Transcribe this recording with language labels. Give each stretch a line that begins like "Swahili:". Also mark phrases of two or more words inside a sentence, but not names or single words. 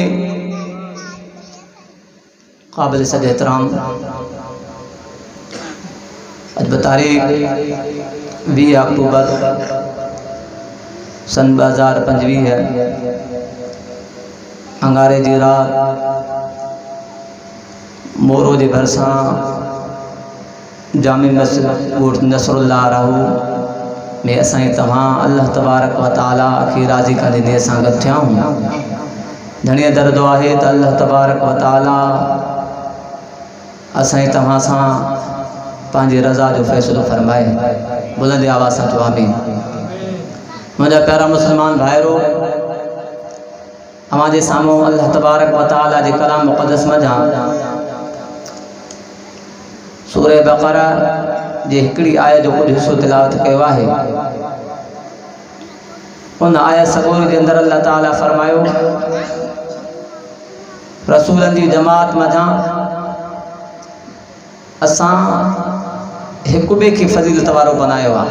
Hindi: काबिल सद एहतराम आज तारीख 20 अक्टूबर सन 2025 है।
Sindhi: अंगारे जी रात मोरो जे भरसां जामी मस्जिद कोट नसरुल्लाह रहू में असां तव्हां
Arabic: الله تبارك وتعالى
Sindhi: खे राज़ी करे ने असां गॾु थिया आहियूं। धणीअ दर्दो आहे त
Arabic: الله تبارك وتعالى
Sindhi: असां तव्हां सां पंहिंजी रज़ा जो फ़ैसिलो फरमाए। बुलंद आवाज़ सां चओ आमीन। मुंहिंजा प्यारा मुस्लमान भाइरो, अव्हां जे साम्हूं
Arabic: الله تبارك وتعالى
Sindhi: जे कलाम मुक़द्दस मज़ा सूरह बक़रा जे हिकिड़ी आयत जो कुछ हिस्सो तिलावत कयो आहे। उन आयत सगोरी जे अंदर अल्लाह ताला फरमायो रसूलन जी जमात मझां असां हिक ॿिए खे फज़ीलत वारो बनायो आहे।